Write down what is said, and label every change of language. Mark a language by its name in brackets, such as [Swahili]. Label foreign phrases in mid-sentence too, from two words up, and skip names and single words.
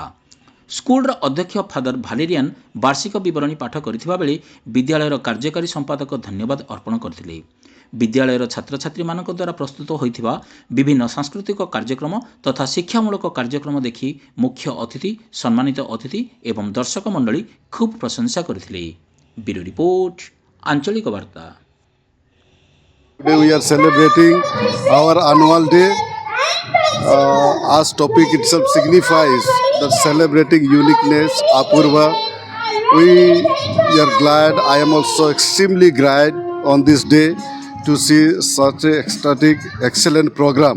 [Odia] ସ୍କୁଲର ଅଧ୍ୟକ୍ଷ ଫାଦର ଭାଲେରିଆନ୍ ବାର୍ଷିକ ବିବରଣୀ ପାଠ କରିଥିବା ବେଳେ ବିଦ୍ୟାଳୟର କାର୍ଯ୍ୟକାରୀ ସମ୍ପାଦକ ଧନ୍ୟବାଦ ଅର୍ପଣ କରିଥିଲେ। ବିଦ୍ୟାଳୟର ଛାତ୍ରଛାତ୍ରୀମାନଙ୍କ ଦ୍ୱାରା ପ୍ରସ୍ତୁତ ହୋଇଥିବା ବିଭିନ୍ନ ସାଂସ୍କୃତିକ କାର୍ଯ୍ୟକ୍ରମ ତଥା ଶିକ୍ଷାମୂଳକ କାର୍ଯ୍ୟକ୍ରମ ଦେଖି ମୁଖ୍ୟ ଅତିଥି, ସମ୍ମାନିତ ଅତିଥି ଏବଂ ଦର୍ଶକ ମଣ୍ଡଳୀ ଖୁବ୍ ପ୍ରଶଂସା କରିଥିଲେ। ବ୍ୟୁରୋ ରିପୋର୍ଟ, ଆଞ୍ଚଳିକ ବାର୍ତ୍ତା। [English] Today we are celebrating our annual day. As topic itself signifies that celebrating uniqueness, Apurva. We are glad, I am also extremely glad on this day to see such a ecstatic, excellent program.